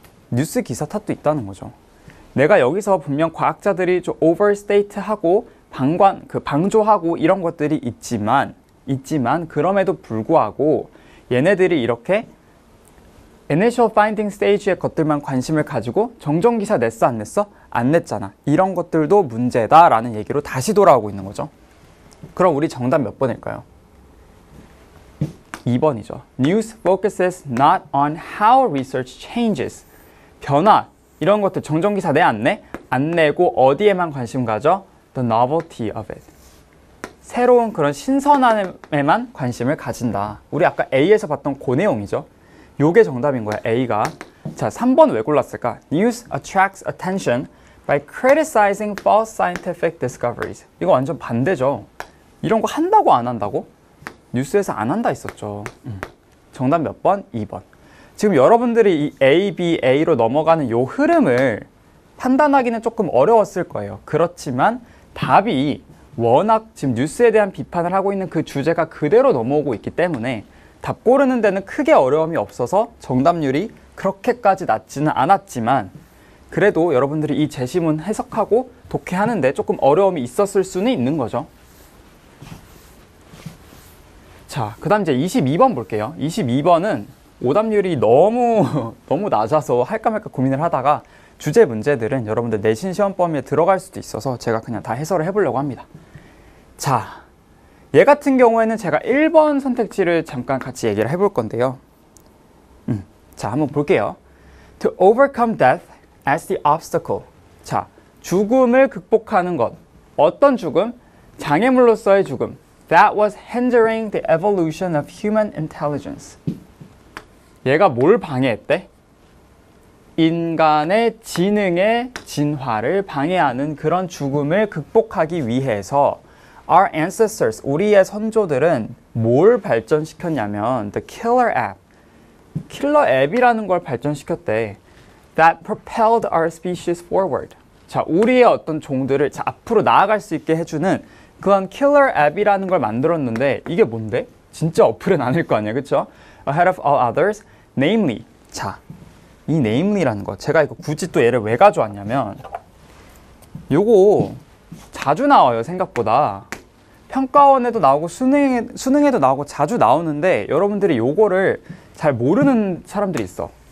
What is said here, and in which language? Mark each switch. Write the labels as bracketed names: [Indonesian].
[Korean] 뉴스 기사 탓도 있다는 거죠. 내가 여기서 분명 과학자들이 좀 overstate하고 방조하고 이런 것들이 있지만 그럼에도 불구하고 얘네들이 이렇게 initial finding stage의 것들만 관심을 가지고 정정 기사 냈어 안 냈어? 안 냈잖아. 이런 것들도 문제다라는 얘기로 다시 돌아오고 있는 거죠. 그럼 우리 정답 몇 번일까요? 2번이죠. [English] News focuses not on how research changes. [Korean] 변화, 이런 것들 정정 기사 내 안 내? 안 내고 어디에만 관심 가져? [English] The novelty of it. [Korean] 새로운 그런 신선함에만 관심을 가진다. 우리 아까 A에서 봤던 그 내용이죠. 요게 정답인 거야, A가. 자, 3번 왜 골랐을까? [English] News attracts attention by criticizing false scientific discoveries. [Korean] 이거 완전 반대죠. 이런 거 한다고 안 한다고? 뉴스에서 안 한다 있었죠. 정답 몇 번? 2번. 지금 여러분들이 이 A, B, A로 넘어가는 요 흐름을 판단하기는 조금 어려웠을 거예요. 그렇지만 답이 워낙 지금 뉴스에 대한 비판을 하고 있는 그 주제가 그대로 넘어오고 있기 때문에 답 고르는 데는 크게 어려움이 없어서 정답률이 그렇게까지 낮지는 않았지만 그래도 여러분들이 이 제시문 해석하고 독해하는데 조금 어려움이 있었을 수는 있는 거죠. 자, 그 다음 이제 22번 볼게요. 22번은 오답률이 너무 낮아서 할까 말까 고민을 하다가 주제 문제들은 여러분들 내신 시험 범위에 들어갈 수도 있어서 제가 그냥 다 해설을 해보려고 합니다. 자, 얘 같은 경우에는 제가 1번 선택지를 잠깐 같이 얘기를 해볼 건데요. 자, 한번 볼게요. [English] To overcome death as the obstacle. [Korean] 자, 죽음을 극복하는 것. 어떤 죽음? 장애물로서의 죽음. [English] That was hindering the evolution of human intelligence. [Korean] 얘가 뭘 방해했대? 인간의 지능의 진화를 방해하는 그런 죽음을 극복하기 위해서 [English] Our ancestors, [Korean] 우리의 선조들은 뭘 발전시켰냐면 [English] The killer app, [Korean] 킬러 앱이라는 걸 발전시켰대. [English] That propelled our species forward. [Korean] 자, 우리의 어떤 종들을 자, 앞으로 나아갈 수 있게 해주는 그런 킬러 앱이라는 걸 만들었는데 이게 뭔데? 진짜 어플은 아닐 거 아니야, 그쵸? [English] Ahead of all others, namely. [Korean] 자, 이 namely라는 거 제가 이거 굳이 또 얘를 왜 가져왔냐면 요거 자주 나와요, 생각보다. 평가원에도 나오고 수능에도 나오고 자주 나오는데 여러분들이 요거를 잘 모르는 사람들이 있어.